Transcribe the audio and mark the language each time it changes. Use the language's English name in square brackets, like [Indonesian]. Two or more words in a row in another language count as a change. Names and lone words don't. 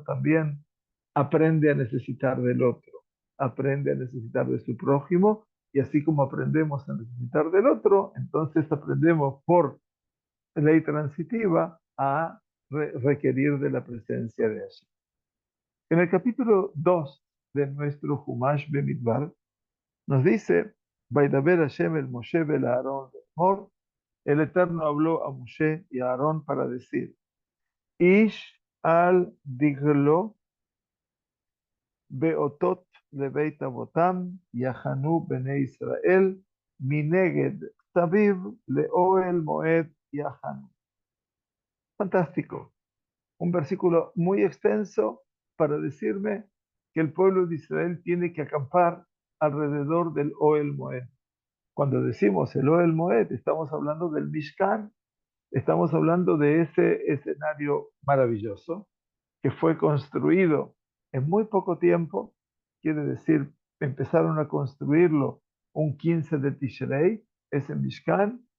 [Spanish] también aprende a necesitar del otro, aprende a necesitar de su prójimo y así como aprendemos a necesitar del otro, entonces aprendemos por ley transitiva a requerir de la presencia de Hashem. En el capítulo 2 de nuestro Humash Bemidbar, nos dice, [Hebrew] וידבר השם אל משה ואל אהרן לאמר, [Spanish] el Eterno habló a Moshe y a Aarón para decir, [Hebrew] איש על דגלו באתת לבית אבתם יחנו בני ישראל מנגד סביב לאהל מועד יחנו. [Spanish] Fantástico. Un versículo muy extenso para decirme que el pueblo de Israel tiene que acampar alrededor del [Hebrew] אהל מועד. [Spanish] Cuando decimos el [Hebrew] אהל מועד, [Spanish] estamos hablando del Mishkan, estamos hablando de ese escenario maravilloso que fue construido en muy poco tiempo, quiere decir, empezaron a construirlo un 15 de Tishrei, ese Mishkan,